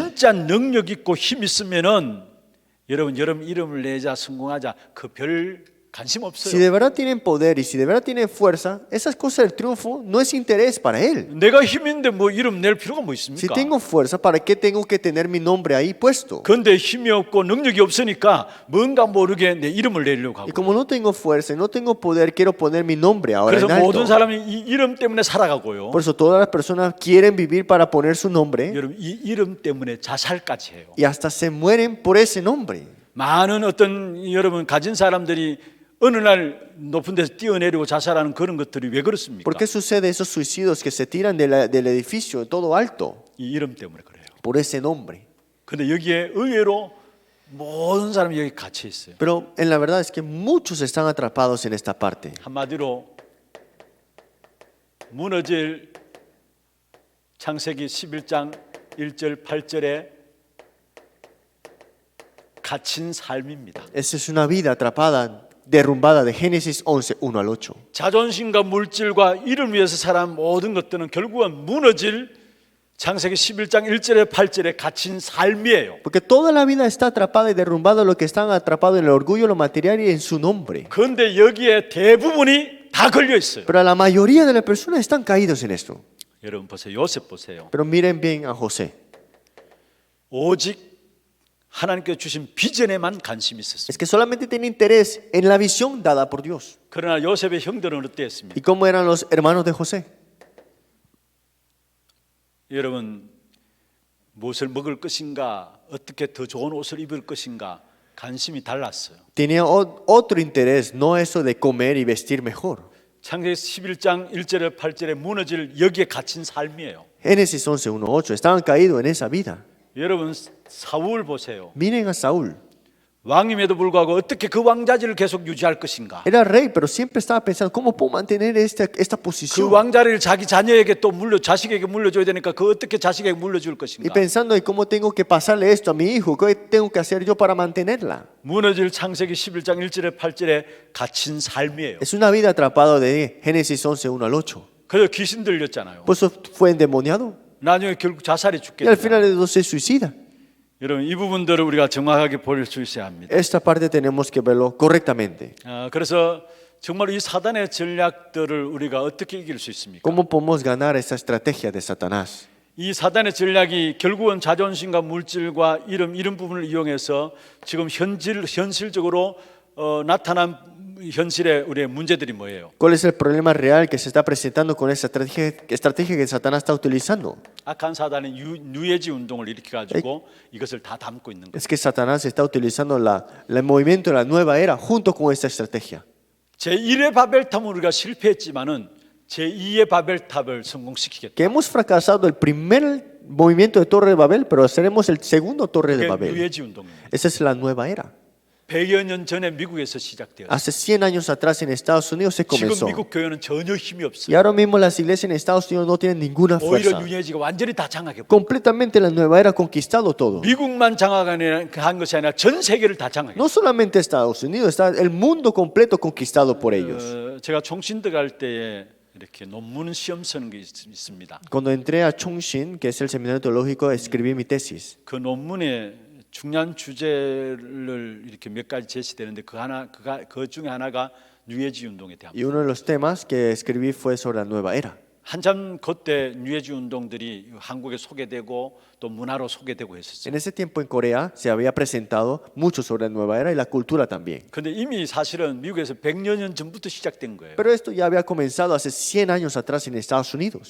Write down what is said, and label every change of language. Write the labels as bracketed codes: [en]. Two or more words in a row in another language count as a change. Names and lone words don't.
[ko] 진짜 능력 있고 힘 있으면은 여러분 이름을 내자 성공하자 그 별 관심 [es] Si [ko] 없어요. [es] de verdad tienen poder y si de verdad tienen fuerza, esas cosas del triunfo no es interés para él. [ko] 내가 힘인데 뭐 이름 낼 필요가 뭐 [es] Si [ko] 있습니까? [es] tengo fuerza, ¿para qué tengo que tener mi nombre ahí puesto? [ko] 그런데 힘이 없고 능력이 없으니까 뭔가 모르게 내 이름을 내려고 [es] Y [ko] 하고. [es] como no tengo fuerza y no tengo poder, quiero poner mi nombre ahora [ko] 그래서 [es] en [ko] 모든 [es] alto. [ko] 사람이 이 이름 때문에 살아가고요. [es] Por eso todas las personas quieren vivir para poner su nombre [ko] 여러분 이 이름 때문에 자살까지 해요. [es] y hasta se mueren por ese nombre. [ko] 많은 어떤 여러분 가진 사람들이 어느 날 높은 데서 뛰어내리고 자살하는 그런 것들이 왜 그렇습니까? [es] ¿Por qué sucede esos suicidios que se tiran del edificio todo alto? [ko] 이 이름 때문에 그래요. [es] Por ese nombre. [ko] 근데 여기에 의외로 모든 사람이 여기 갇혀 있어요. [es] Pero en la verdad es que muchos están atrapados en esta parte. [ko] 한마디로 무너질 창세기 11장 1절 8절에 갇힌 삶입니다. [es] Esa es una vida atrapada, derrumbada de Génesis 11, 1 al 8. [ko] 자존심과 물질과 이를 위해서 살아온 모든 것들은 결국은 무너질 창세기 11장 1절에 8절에 갇힌 삶이에요. [es] Porque toda la vida está atrapada y derrumbada lo que están atrapados en el orgullo, lo material y en su nombre. [ko] 그런데 여기에 대부분이 다 걸려 있어요. [es] Pero la mayoría de las personas están caídos en esto. [ko] 여러분 보세요. 요셉 보세요. [es] Pero miren bien a José. [ko] 오직 하나님께 주신 비전에만 관심이 있었어요. [es] Es que solamente tiene interés en la visión dada por Dios. [ko] 그러나 요셉의 형들은 어땠습니까? [es] ¿Y cómo eran los hermanos de José? [ko] 여러분 무엇을 먹을 것인가, 어떻게 더 좋은 옷을 입을 것인가 관심이 달랐어요. [es] Tenía otro interés, no eso de comer y vestir mejor. [ko] 창세기 11장 1절에 8절에 무너질 여기에 갇힌 삶이에요. [es] Génesis 11, 1, 8. Estaban caídos en esa vida. [ko] 여러분 사울 보세요. [es] Miren a Saúl. [ko] 왕임에도 불구하고 어떻게 그 왕자리를 계속 유지할 것인가? [es] Era rey, pero siempre estaba pensando, ¿cómo puedo mantener esta [ko] 그 [es] posición? [ko] 왕자리를 자기 자녀에게 또 자식에게 물려줘야 되니까 그 어떻게 자식에게 물려줄 [es] Y [ko] 것인가? [es] pensando en cómo tengo que pasarle esto a mi hijo, ¿qué tengo que hacer yo para mantenerla? [ko] 무너질 창세기 11장 1절에 8절에 갇힌 삶이에요. [es] Es una vida atrapada de Génesis 11, 1 al 8. [ko] 그래서 귀신 들렸잖아요. [es] Por eso fue endemoniado. [ko] 나중에 결국 자살이 죽게 [es] Y al [ko] 돼요. [es] final de todo se suicida. [ko] 여러분 이 부분들을 우리가 정확하게 볼 수 있어야 합니다. [es] Esta parte tenemos que verlo correctamente. [ko] 그래서 정말 이 사단의 전략들을 우리가 어떻게 이길 수 있습니까? [es] ¿Cómo podemos ganar esa estrategia de Satanás? [ko] 이 사단의 전략이 결국은 자존심과 물질과 이런 부분을 이용해서 지금 현실적으로 나타난 현실의 우리의 문제들이 뭐예요? [es] ¿Cuál es el problema real que se está presentando con esa estrategia que Satanás está utilizando? [ko] 악한 사단이 뉴에지 운동을 일으켜가지고 이것을 다 담고 있는 거예요. [es] Es que Satanás está utilizando el movimiento de la nueva era junto con esta estrategia. [ko] 제1의 바벨탑은 우리가 실패했지만은 제2의 바벨탑을 성공시키겠다. [es] Que hemos fracasado el primer movimiento de Torre de Babel, pero seremos el segundo Torre de [ko] 그게 [es] Babel. [ko] 뉴에지 운동입니다. [es] Esa es la nueva era. [ko] 100여 년 전에 미국에서 시작되었어요. [es] Hace 100 años atrás en Estados Unidos se [ko] 지금 [es] comenzó. [ko] 미국 교회는 전혀 힘이 [es] Y [ko] 없어요. [es] ahora mismo las iglesias en Estados Unidos no tienen ninguna [ko] 오히려 [es] fuerza. [ko] 뉴에지가 완전히 다 장악해. [es] Completamente la nueva era ha conquistado todo. [ko] 미국만 장악한 것이 아니라 전 세계를 다 장악해. [es] No solamente Estados Unidos, está el mundo completo conquistado por ellos. [ko] 제가 총신대 갈 때에 이렇게 논문 시험 쓰는 게 있습니다. [es] Cuando entré a Chongqing, que es el seminario teológico, escribí mi tesis. [ko] 그 논문에 중요한 주제를 이렇게 몇 가지 제시되는데 그 중에 하나가 뉴에지 운동에 대한. [es] Y uno de los temas que escribí fue sobre la nueva era. [ko] 한참 그때 뉴에지 운동들이 한국에 소개되고 또 문화로 소개되고 했었어요. [es] En ese tiempo en Corea se había presentado mucho sobre la nueva era y la cultura también. [ko] 근데 이미 사실은 미국에서 100여 년 전부터 시작된 거예요. [es] Pero esto ya había comenzado hace 100 años atrás en Estados Unidos,